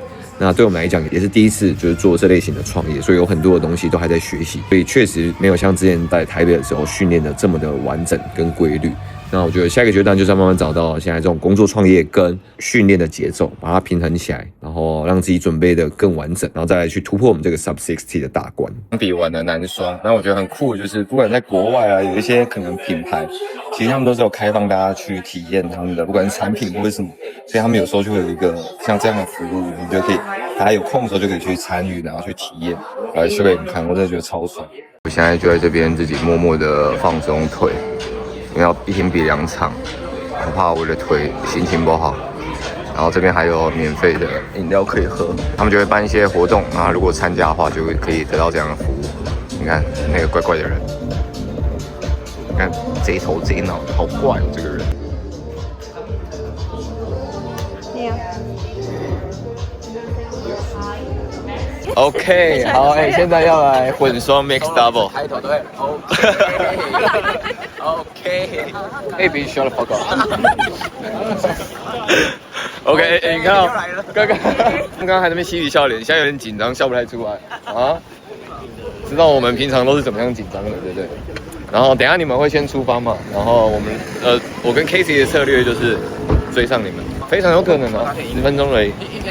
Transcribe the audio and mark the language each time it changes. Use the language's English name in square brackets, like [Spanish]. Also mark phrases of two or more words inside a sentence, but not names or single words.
[Chinese] 那對我們來講也是第一次，就是做這類型的創業，所以有很多的東西都還在學習，所以確實沒有像之前在台北的時候訓練的這麼的完整跟規律。那我覺得下一個階段就是要慢慢找到現在這種工作創業跟訓練的節奏，把它平衡起來，然後讓自己準備的更完整，然後再來去突破我們這個 Sub 60 的大關。比完的男雙，那我覺得很酷，就是不管在国外啊，有一些可能品牌，其實他們都是有開放大家去體驗他們的，不管是產品或者什麼，所以他們有時候就會有一個像這樣的服務，你就可以大家有空的時候就可以去參與，然後去體驗，來秀給你看，我真的覺得超爽。我現在就在這邊自己默默的放鬆腿。因為要一天比2場，很怕我的腿心情不好。然後這邊還有免費的飲料可以喝，他們就會辦一些活動啊，如果參加的話，就可以得到這樣的服務。你看那個怪怪的人，你看賊頭賊腦，好怪哦，這個人。OK， 好，現在要來混雙 [English] mix double。 [Chinese] 開頭對 ，OK， [English] Baby shut the fuck up。 [Chinese] OK， 你看哦，剛剛還在那邊嬉皮笑臉，現在有點緊張，笑不太出來啊。知道我們平常都是怎麼樣緊張的，對不對？然後等一下你們會先出發嘛，然後我跟 Casey 的策略就是追上你們，非常有可能啊，10分鐘而已。